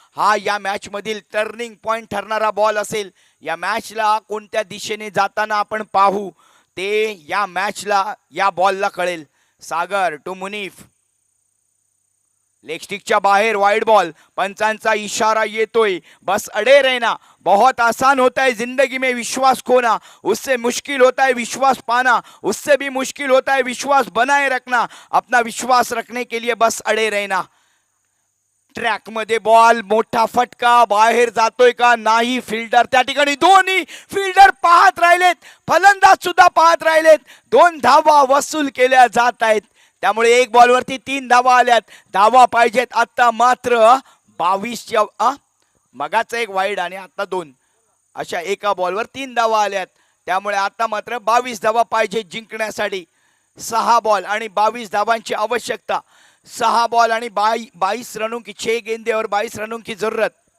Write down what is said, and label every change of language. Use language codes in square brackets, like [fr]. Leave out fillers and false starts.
[mr] हा या मॅच मधील टर्निंग पॉइंट ठरणारा बॉल असेल. या मॅचला कोणत्या दिशेने जाताना आपण पाहू ते या मॅचला, या बॉलला कळेल. सागर टू मुनीफ. लेग स्टिकच्या बाहेर वाइड बॉल. पंचांचा इशारा येतोय, [hi] बस अड़े रहना. बहुत आसान होता है जिंदगी में विश्वास खोना, उससे मुश्किल होता है विश्वास पाना, उससे भी मुश्किल होता है विश्वास बनाए रखना. अपना विश्वास रखने के लिए बस अड़े रहना. [mr] ट्रॅक मध्ये बॉल, मोठा फटका, बाहेर जातोय का नाही. फिल्डर त्या ठिकाणी, दोन्ही फिल्डर पाहत राहिलेत, फलंदाज सुद्धा पाहत राहिलेत. 2 धावा वसूल केल्या जात आहेत. त्यामुळे एक बॉलवरती 3 धावा आल्यात. धावा पाहिजेत आता मात्र 22च्या, मगाचा एक वाईड आणि आता 2, अशा एका बॉलवर 3 धावा आल्यात. त्यामुळे आता मात्र 22 धावा पाहिजे जिंकण्यासाठी. 6 बॉल आणि 22 धावांची आवश्यकता. [hi] 6 बॉल आणि 22 रनों की 6 गेंदे और 22 रनों की जरूरत.